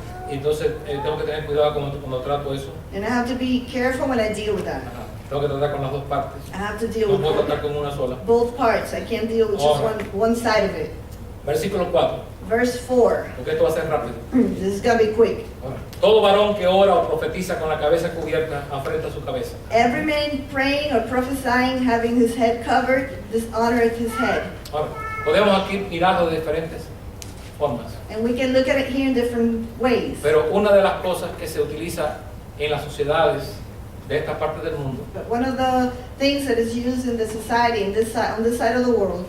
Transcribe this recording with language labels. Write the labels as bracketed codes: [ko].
[es] Entonces tengo que tener cuidado cuando trato eso. [en] And I have to be careful when I deal with that. Ajá. [es] Tengo que tratar con las dos partes. [en] I have to deal [es] No puedo [en] with [es] tratar con una sola. [en] both parts. I can't deal with just Alright. one side of it. [es] Versículo 4, [en] Verse 4. [es] porque esto va a ser rápido. [en] This is going to be quick. [es] Ahora, todo varón que ora o profetiza con la cabeza cubierta afrenta su cabeza. [en] Every man praying or prophesying, having his head covered, dishonoreth his head. [es] Ahora, podemos aquí mirarlo de diferentes formas, [en] And we can look at it here in different ways. [es] pero una de las cosas que se utiliza en las sociedades de esta parte del mundo [en] But one of the things that is used in the society, in this side, on this side of the world,